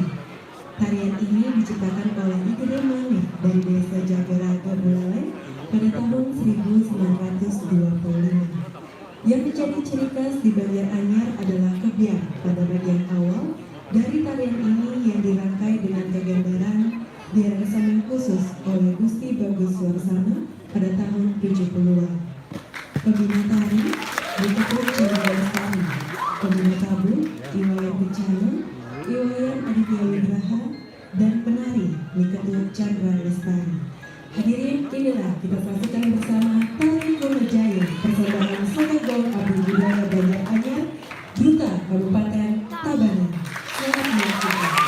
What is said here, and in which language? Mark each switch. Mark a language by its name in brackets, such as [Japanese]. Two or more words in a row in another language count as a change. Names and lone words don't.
[Indonesian] Tarian ini diciptakan oleh Igede Manik dari desa Jagaraga Buleleng pada tahun 1925. Yang menjadi ciri khas di Banjaranyar adalah kebiar pada bagian awal dari tarian ini yang dirangkai dengan kegambaran biar yang khusus oleh Gusti Bagus Warsana pada tahun 70-an. Pembina tari Diketuk Chandra Lestari, pembina tabu Iwayan Bencana, Iwayan Aditya Wigraha, dan penari Diketuk Chandra Lestari. Hadirin, inilah kita saksikan bersama Tari Trunajaya, persembahan Sonegong Abdi Budaya Banjaranyar, Duta Kabupaten Tabanan. Selamat menyaksikan.